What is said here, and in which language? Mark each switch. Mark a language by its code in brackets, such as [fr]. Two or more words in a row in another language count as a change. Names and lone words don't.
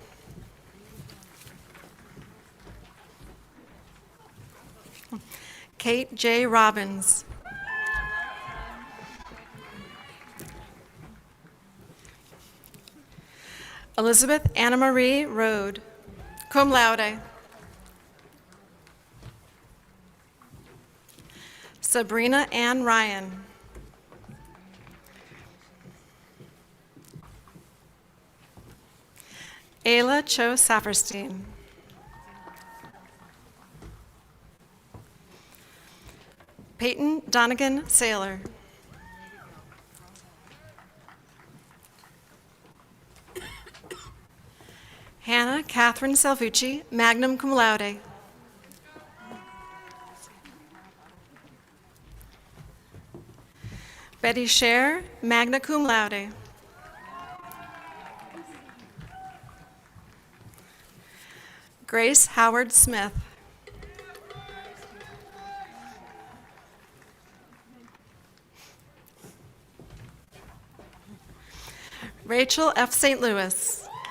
[en] Kate J. Robbins. Elizabeth Anna Marie Rode, [la] cum laude. [en] Sabrina Ann Ryan. Ayla Cho Saperstein. Peyton Donegan Saylor. Hannah Catherine Salvucci, [la] magna cum laude. [en] Betty Scher, [la] magna cum laude. [en] Grace Howard Smith. Rachel F. St. Louis.